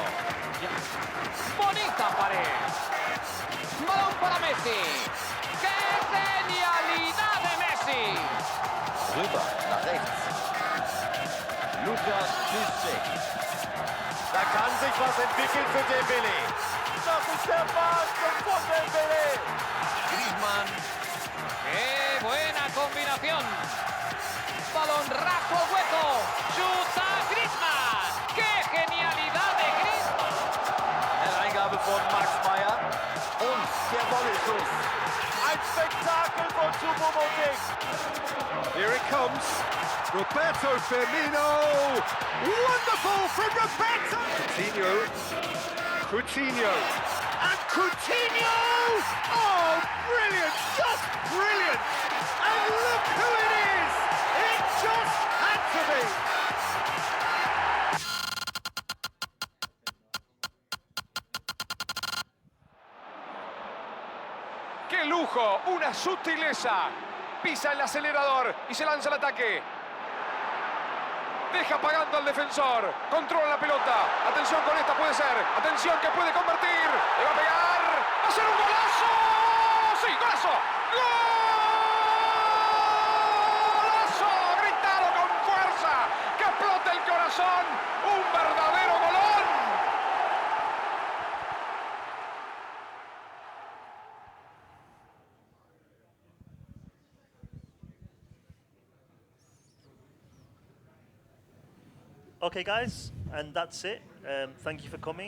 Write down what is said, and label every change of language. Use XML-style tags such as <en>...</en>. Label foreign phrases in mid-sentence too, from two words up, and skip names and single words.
<es>Bonita pared. Balón para Messi. ¡Qué genialidad de Messi!</es> <de>Rüber nach rechts. Lukas Piszczek. Da kann sich was entwickeln für Dembélé. Das ist der Wahnsinn von Dembélé.</de> <es>Griezmann. ¡Qué buena combinación! Balón raso al hueco. Chuta Griezmann. ¡Qué genialidad de Griezmann!</es> <de>Eingabe von Max Meyer. Und der Volley-Schuss. Ein Spektakel von Choupo-Moting.</de> <en>Here it comes. Roberto Firmino. Wonderful from Roberto. Coutinho. And Coutinho. Oh, brilliant. Just brilliant. And look who it is. It just had to be.</en> <es>¡Qué lujo! ¡Una sutileza! Pisa el acelerador y se lanza al ataque. Deja pagando al defensor. Controla la pelota. Atención con esta, puede ser. Atención que puede convertir. Le va a pegar. ¡Va a ser un golazo! ¡Sí, golazo! ¡Golazo! ¡Gritado con fuerza! ¡Que explote el corazón! ¡Un verdadero golón!</es> <en>Okay, guys, and that's it. Thank you for coming.</en>